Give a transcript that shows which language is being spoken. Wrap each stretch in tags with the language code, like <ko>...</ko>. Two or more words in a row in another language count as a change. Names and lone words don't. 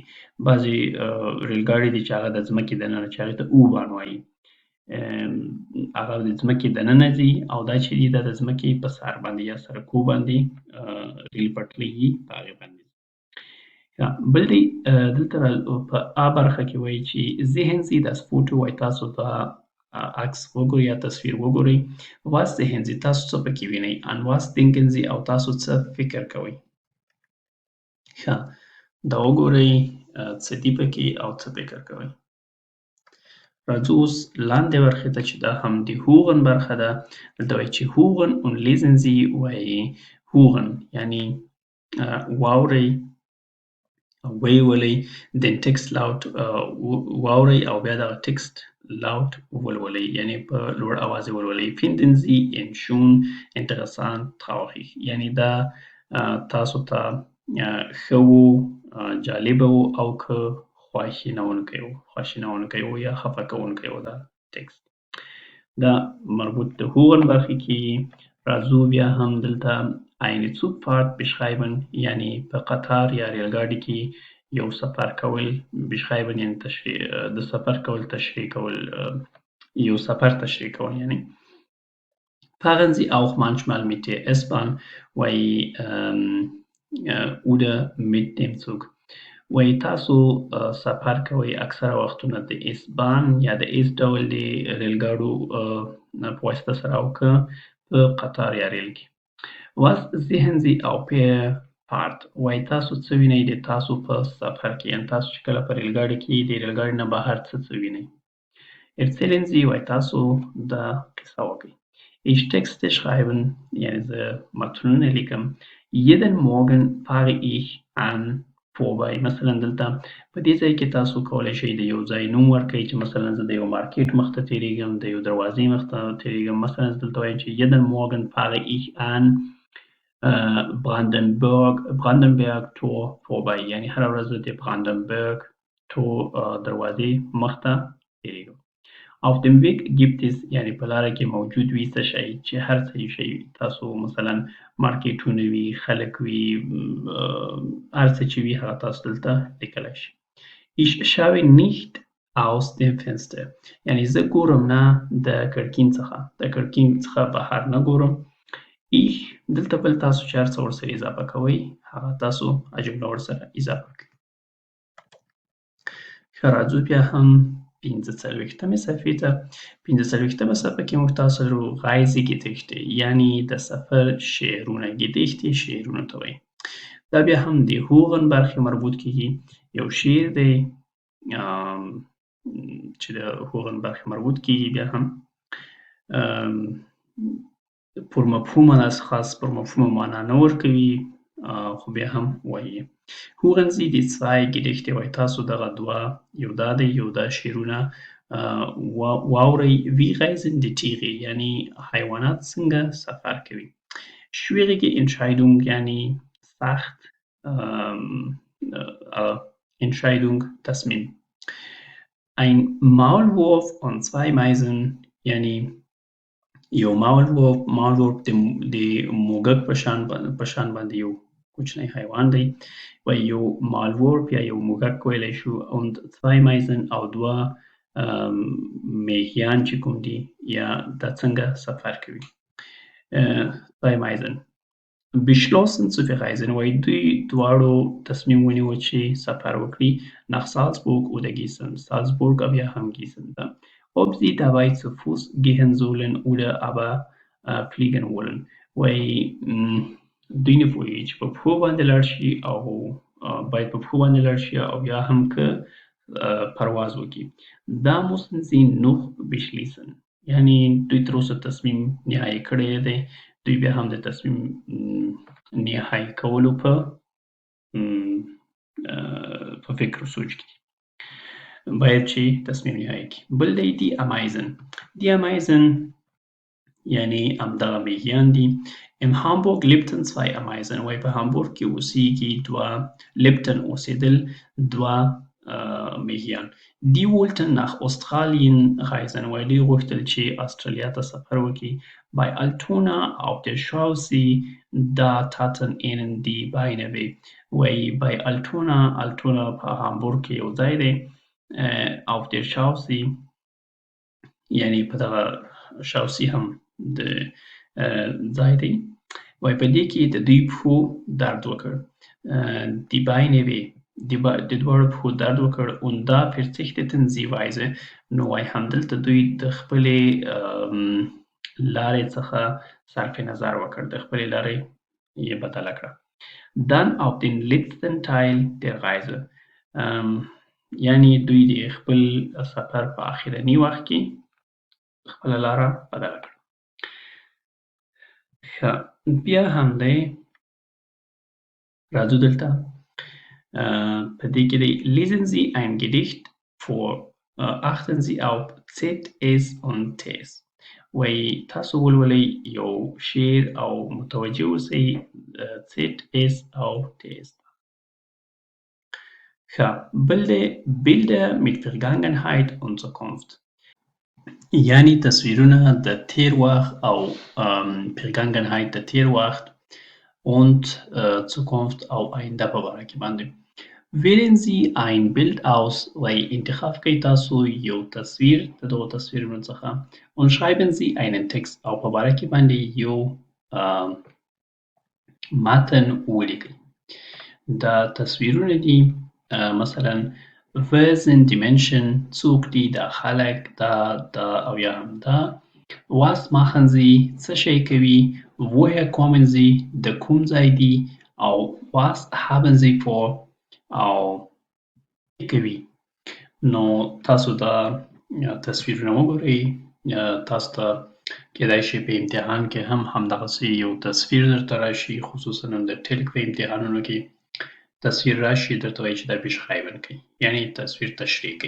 <ps>بعضې ریل ګاډي دي چې هغه د ځمکې دننه چې هغې ته U-Bahn وایي هغه د ځمکې دننه ځي او دا چې دي دا د ځمکې په سر باندې یا سړکو باندې ریل پټلۍ وي په هغې باندې. بل دی دلته په A برخه کې وایي چې</ps> <de>sehen Sie das Foto</de> <ps>وایي تاسو دا عکس وګورئ یا تصویر وګورئ.</ps> <de>was sehen Sie</de> <ps>تاسو څه پکې وینئ</ps> <de>an was denken Sie</de> <ps>او تاسو څه فکر کوئ. ښه دا وګورئ څه دي پکې او څه فکر کوئ. راځو اوس لاندې برخې ته چې دا هم د هوغن برخه ده. دلته وایي چې هوغن</ps> <de>und lesen Sie</de> <ps>وایي هوغن یعنې واورئ ویې ولئ</ps> <de>den Text laut</de> <ps>واورئ او بیا دغه ټکسټ laut ولولئ یعنې په لوړ اواز یې ولولئ.</ps> <de>finden Sie ihn schon interessant traurig</de> <ps>یعنې دا تاسو ته ښه و جالبه و او که خواشینونکی و یا خفه کوونکی و دا ټکست. دا مربوط د هوغن برخې کې راځو. بیا هم دلته</ps> <de>eine Zugfahrt beschreiben</de> <ps>یعنی په قطار یا ریلګاډي کې یو سفر کول beschreiben یعنی د سفر کول تشریح کول یو سفر تشریح کول یعنی</ps> <de>fahren Sie auch manchmal mit der S-Bahn oder mit dem Zug</de> <ps>وایي تاسو سفر کوئ اکثره وختونه د S-Bahn یا د S ډول د ریلګاډو په واسطه سره او که په قطار یا ریل کې.</ps> <de>Was sehen Sie auf der Fahrt</de> <ps>وایي تاسو څه وینئ د تاسو په سفر کې یعنې تاسو چې کله په ریلګاډي کې د ریلګاډي نه بهر څه وینئ.</ps> <de>Erzählen Sie</de> <ps>وایي تاسو دا قصه وکړئ.</ps> <de>Ich Texte schreiben</de> <ps>یعنې زه متنونه لیکم.</ps> <de>Jeden Morgen fahre ich an vorbei.</de> <ps>مثلا دلته په دې ځای کې تاسو کولی شئ د یو ځای نوم ورکړئ چې مثلا زه د یو مارکیټ مخ ته تېرېږم د یو دروازې مخ ته تېرېږم. مثلا زه دلته وایم چې</ps> <de>jeden Morgen fahre ich an Brandenburg Tor vorbei</de> <ps>یعنې هره ورځ زه د Brandenburg Tor دروازې مخ ته تېرېږم.</ps> <de>Auf dem Weg gibt es</de> <ps>یعنې په لاره کې موجود وي څه شی چې هر څه شی تاسو مثلا مارکیټونه وي خلک وي هر څه چې وي هغه تاسو دلته لیکلی شي.</ps> <de>Ich schaue nicht aus dem Fenster</de> <ps>یعنې زه ګورم نه د کړکین څخه بهر نه ګورم. Ich دلته بل تاسو چې هر څه ورسره اضافه کوئ هغه تاسو جمله ورسره اضافه کړئ. ښه راځو بیا هم 45مې صفحې ته. 45مه صفحه کې موږ تاسو لرو Reisegedichte یعنې د سفر شعرونه. Gedichte شعرونو ته وایي. دا بیا هم د هوغن برخې مربوط کېږي. یو شعر دی چې د هوغن برخې مربوط کېږي بیا هم پر مفهوم خاص پر مفهوم معنا نه ورکوي خو بیا هم وایي.</ps> <de>Hören Sie die zwei Gedichte</de> <ps>وایي تاسو دغه دوه یو دا دی یو دا شعرونه واورئ.</ps> <de>Wie reisen die Tiere</de> <ps>یعنې حیوانات څنګه سفر کوي.</ps> <de>Schwierige Entscheidung</de> <ps>یعنې سخت Entscheidung تصمیم.</ps> <de>Ein Maulwurf und zwei Meisen</de> <ps>یعنې یو ماولورف د موږک په شان باندې یو کوچنی حیوان دی. وایي یو مالورف یا یو موږک ویلی شو</ps> <de>und zwei Meisen</de> <ps>او دوه میږیان چې کوم دي یا دا څنګه سفر کوي.</ps> <de>zwei Meisen beschlossen zu verreisen</de> <ps>وایي دوی دواړو تصمیم ونیو چې سفر وکړي.</ps> <de>nach Salzburg oder Gießen</de> <ps>Salzburg او یا هم Gießen ته.</ps> <de>Ob sie dabei zu Fuß gehen sollen oder aber fliegen wollen</de> <ps>وایي دوی نه پوهېږي چې په پښو باندې لاړ شي او باید په پښو باندې لاړ شي او یا هم که پرواز وکړي.</ps> <de>Da müssen sie noch beschließen</de> <ps>یعنې دوی تر اوسه تصمیم نهایي کړی دی. دوی بیا هم د تصمیم نهایي کولو په فکر و سوچ کې باید چې تصمیم نهایي کړي. بل دی</ps> <de>die Ameisen. Die Ameisen</de> <ps>یعنې همدغه میږیان دي.</ps> <de>In Hamburg lebten zwei Ameisen</de> <ps>وایي په هامبورګ کې اوسېږي دوه لپټن اوسېدل دوه میږیان.</ps> <de>Die wollten nach Australien reisen</de> <ps>وایي دوی غوښتل چې استرالیا ته سفر وکړي.</ps> <de>Bei Altona auf der Chaussee da taten ihnen die Beine weh</de> <ps>وایي bei Altona په هامبورګ کې یو ځای دی.</ps> <de>auf der Chaussee</de> <ps>یعنې په دغه شاوسي هم د ځای دی. وایي په دې کې د دوی پښو درد وکړ.</ps> <de>die Beine weh</de> <ps>د دواړو پښو درد وکړ.</ps> <de>und da verzichteten sie weise</de> <ps>نو وایي همدلته دوی د خپلې لارې څخه صرف نظر وکړ. د خپلې لارې یې بدله کړه.</ps> <de>dann auf den letzten Teil der Reise</de> <ps>یعنې دوی د خپل سفر په اخرني وخت کې خپله لاره بدله کړه. ښه بیا هم دی راځو دلته په دې کې دی</ps> <de>lesen Sie ein Gedicht vor achten Sie auf ZS und TS</de> <ps>وایي تاسو ولولئ یو شعر او متوجه اوسئ ZS او TS. ښه، بل دی</ps> <de>Bilder mit Vergangenheit und Zukunft.</de> <ps>یعنی تصویرونه د تیر وخت او Vergangenheit د تیر وخت</ps> <de>und Zukunft</de> <ps>او آینده په باره کې باندې.</ps> <de>Wählen Sie ein Bild aus</de> <ps>وایي انتخاب کړئ تاسو یو تصویر د دغو تصویرونو څخه</ps> <de>und schreiben Sie einen Text</de> <ps>او په باره کې باندې یو متن ولیکئ. دا تصویرونه دي مثلا</ps> <de>wer sind die Menschen</de> <ps>څوک دي دا خلک دا او یا هم دا</ps> <de>was machen sie</de> <ps>څه شی کوي</ps> <de>woher kommen sie</de> <ps>د کوم ځای دي او</ps> <de>was haben sie vor</de> <ps>او کوي. نو تاسو دا تصویرونه وګورئ تاسو ته کېدای شي په امتحان کې هم همدغسې یو تصویر درته راشي خصوصا د ټلک په امتحانونو کې تصویر راشي درته وایي چې دا beschreiben کوي یعنی تصویر تشریح کوي.</ps>